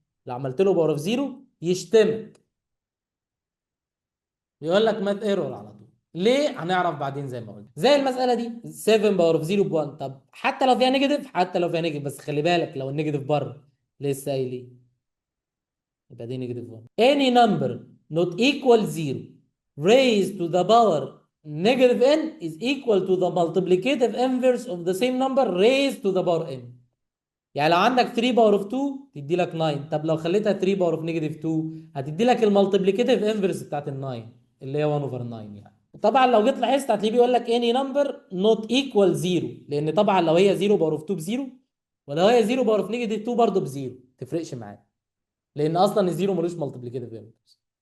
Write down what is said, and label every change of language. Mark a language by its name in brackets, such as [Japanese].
[Arabic] لو عملت له باور اوف 0 يشتمك، يقول لك مات ايرور على طول. ليه؟ هنعرف بعدين. زي ما قلت زي المساله دي 7 باور اوف 0 ب 1. طب حتى لو فيها نيجاتيف، حتى لو فيها نيجاتيف، بس خلي بالك لو النيجاتيف بره لسه قايلين يبقى دي نيجاتيف 1. [English] any number not equal 0 raised to the power negative n is equal to the multiplicative inverse of the same number raised to the power n. [Arabic] يعني لو عندك 3 باور اوف 2 تدي لك 9. طب لو خليتها 3 باور اوف نيجاتيف 2 هتدي لك المالتيبليكيتيف انفرس بتاعت ال 9 اللي هي 1 اوفر 9 يعني. طبعا لو جيت لاحظت هتلاقيه بيقول لك [English] any number not equal 0، [Arabic] لان طبعا لو هي 0 باور اوف 2 ب 0، ولو هي 0 باور اوف نيجاتيف 2 برضه ب 0 تفرقش معاك، لان اصلا الزيرو ملوش مالتيبليكيتيف انفرس.